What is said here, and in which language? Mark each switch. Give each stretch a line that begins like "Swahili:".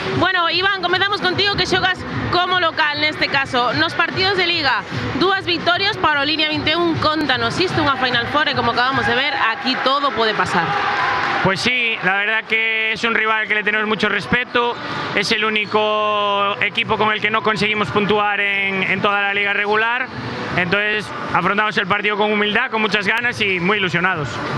Galician: Bueno, Iván, comezamos contigo que xogas como local neste caso. Nos partidos de Liga, 2 victorias para o Línea 21. Contanos, isto unha Final Four e como acabamos de ver, aquí todo pode pasar.
Spanish: Pues sí, la verdad que es un rival que le tenemos mucho respeto, es el único equipo con el que no conseguimos puntuar en toda la liga regular, entonces afrontamos el partido con humildad, con muchas ganas y muy ilusionados.